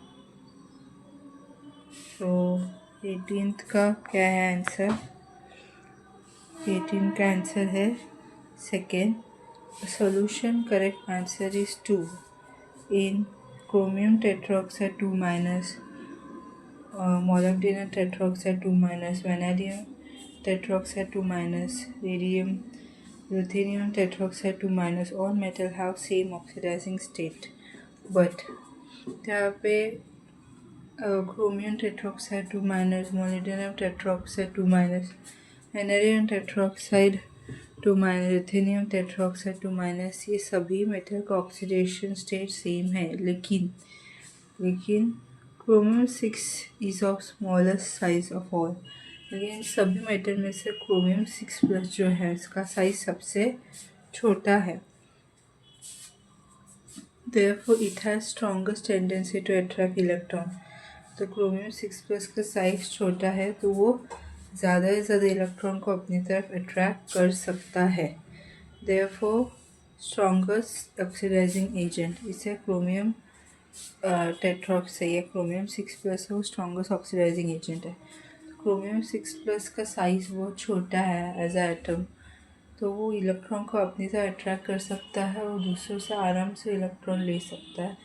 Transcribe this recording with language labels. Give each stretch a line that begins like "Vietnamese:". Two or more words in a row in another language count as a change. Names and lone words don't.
Hindi: तो 18th का क्या है आंसर? 18 का आंसर है सेकेंड.
English: solution correct answer is 2. in chromium tetraoxide 2 minus, molybdenum tetroxide 2 minus, vanadium tetroxide 2 minus, ruthenium tetroxide 2 minus, all metal have same oxidizing state. But
Hindi: यहाँ पे
English: chromium tetroxide 2 minus, molybdenum tetroxide 2 minus, vanadium tetroxide 2 minus, ruthenium tetroxide 2 minus,
Hindi: ये सभी मेटल का ऑक्सीडेशन स्टेट सेम है, लेकिन क्रोमियम 6
English: is of smallest size of all.
Hindi: लेकिन सभी मेटल में से क्रोमियम 6+ जो है इसका साइज सबसे छोटा है.
English: Therefore it has strongest tendency to attract electron.
Hindi: तो क्रोमियम 6+ का साइज छोटा है तो वो ज़्यादा से ज़्यादा इलेक्ट्रॉन को अपनी तरफ अट्रैक्ट कर सकता है.
English: Therefore strongest oxidizing agent,
Hindi: इसे
English: chromium tetroxide
Hindi: या क्रोमियम 6+ है वो
English: strongest oxidizing agent
Hindi: है. क्रोमियम 6+ का साइज़ बहुत छोटा है
English: as a atom,
Hindi: तो तो वो इलेक्ट्रॉन को अपनी तरफ अट्रैक्ट कर सकता है और दूसरों से आराम से इलेक्ट्रॉन ले सकता है।